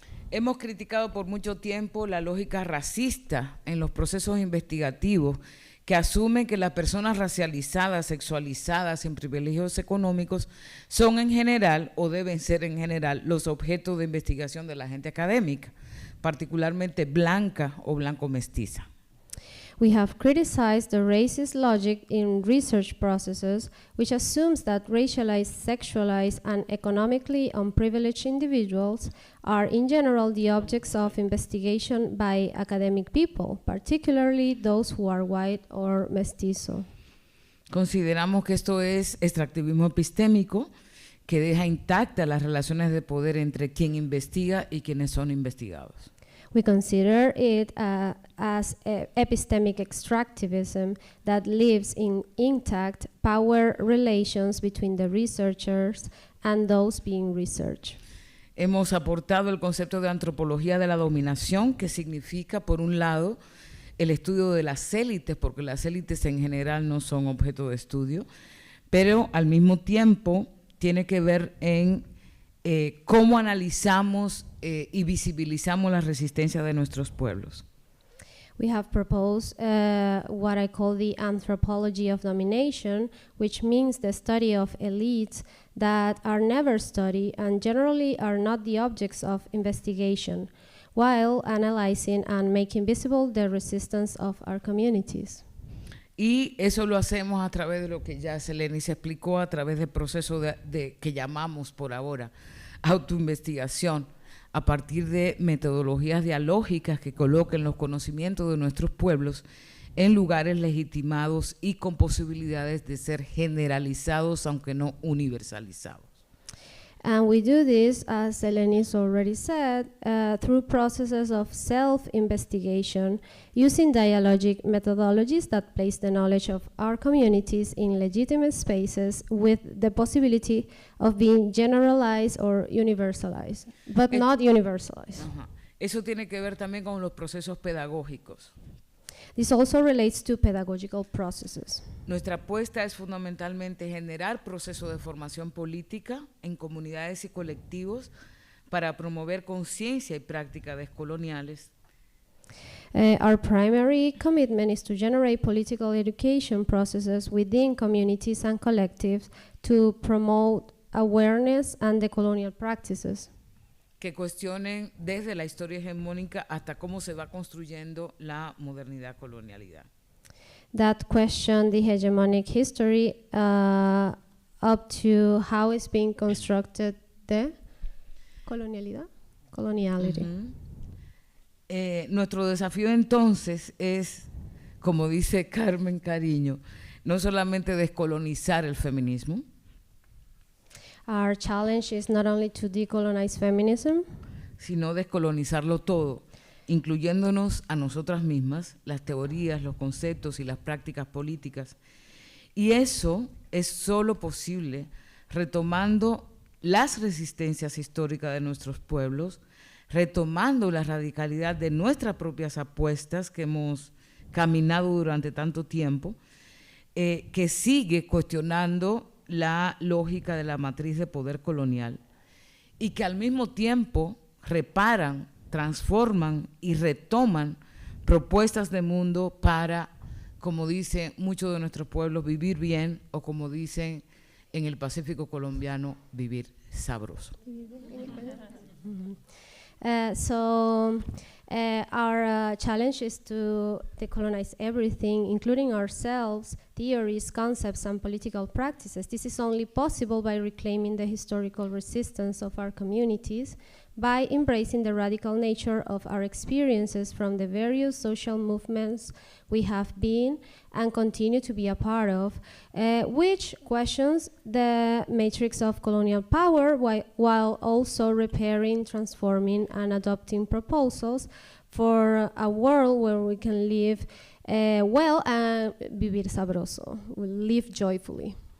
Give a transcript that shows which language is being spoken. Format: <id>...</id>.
<es>Hemos criticado por mucho tiempo la lógica racista en los procesos investigativos que asumen que las personas racializadas, sexualizadas, sin privilegios económicos, son en general o deben ser en general los objetos de investigación de la gente académica, particularmente blanca o blanco-mestiza.</es> <en>We have criticized the racist logic in research processes, which assumes that racialized, sexualized, and economically unprivileged individuals are in general the objects of investigation by academic people, particularly those who are white or mestizo.</en> <es>Consideramos que esto es extractivismo epistémico que deja intactas las relaciones de poder entre quien investiga y quienes son investigados.</es> <en>We consider it as epistemic extractivism that leaves in intact power relations between the researchers and those being researched.</en> <es>Hemos aportado el concepto de antropología de la dominación, que significa, por un lado, el estudio de las élites, porque las élites en general no son objeto de estudio, pero al mismo tiempo tiene que ver en cómo analizamos y visibilizamos la resistencia de nuestros pueblos.</es> <en>We have proposed what I call the anthropology of domination, which means the study of elites that are never studied and generally are not the objects of investigation, while analyzing and making visible the resistance of our communities.</en> <es>Y eso lo hacemos a través de lo que ya Seleni se explicó, a través del proceso que llamamos por ahora autoinvestigación, a partir de metodologías dialógicas que coloquen los conocimientos de nuestros pueblos en lugares legitimados y con posibilidades de ser generalizados, aunque no universalizados.</es> <en>And we do this, as Elenis already said, through processes of self-investigation, using dialogic methodologies that place the knowledge of our communities in legitimate spaces with the possibility of being generalized or universalized, but not universalized.</en> <es>Eso tiene que ver también con los procesos pedagógicos.</es> <en>This also relates to pedagogical processes.</en> <es>Nuestra apuesta es fundamentalmente generar procesos de formación política en comunidades y colectivos para promover conciencia y prácticas descoloniales.</es> <en>Our primary commitment is to generate political education processes within communities and collectives to promote awareness and decolonial practices.</en> <es>Que cuestionen desde la historia hegemónica hasta cómo se va construyendo la modernidad colonialidad.</es> <en>That question the hegemonic history up to how it's being constructed the coloniality.</en> <es>Nuestro desafío entonces es, como dice Carmen Cariño, no solamente descolonizar el feminismo.</es> <en>Our challenge is not only to decolonize feminism,</en> <es>sino descolonizarlo todo, incluyéndonos a nosotras mismas, las teorías, los conceptos y las prácticas políticas. Y eso es solo posible retomando las resistencias históricas de nuestros pueblos, retomando la radicalidad de nuestras propias apuestas que hemos caminado durante tanto tiempo, que sigue cuestionando la lógica de la matriz de poder colonial y que al mismo tiempo reparan, transforman y retoman propuestas de mundo para como dicen muchos de nuestros pueblos, vivir bien, o como dicen en el Pacífico colombiano, vivir sabroso.</es> <en>Our challenge is to decolonize everything, including ourselves, theories, concepts, and political practices. This is only possible by reclaiming the historical resistance of our communities, by embracing the radical nature of our experiences from the various social movements we have been and continue to be a part of, which questions the matrix of colonial power while also repairing, transforming, and adopting proposals for a world where we can live well and</en> <es>vivir sabroso,</es> <en>we'll live joyfully.</en>